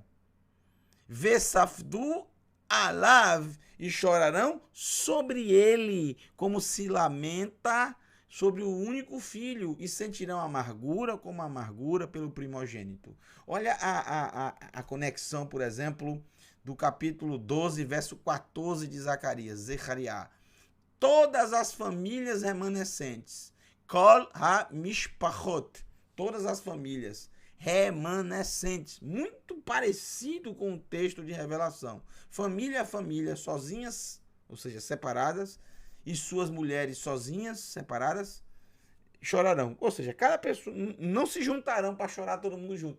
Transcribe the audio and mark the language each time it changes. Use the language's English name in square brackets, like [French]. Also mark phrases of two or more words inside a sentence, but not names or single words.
[Hebrew] וספדו עליו, [Portuguese] e chorarão sobre ele, como se lamenta sobre o único filho, e sentirão amargura como amargura pelo primogênito. Olha a conexão, por exemplo, do capítulo 12, verso 14 de Zacarias, Zechariah. Todas as famílias remanescentes, [Hebrew] כל המשפחות, [Portuguese] todas as famílias remanescentes, muito parecido com o texto de Revelação. Família a família, sozinhas, ou seja, separadas, e suas mulheres sozinhas, separadas, chorarão. Ou seja, cada pessoa, não se juntarão para chorar todo mundo junto.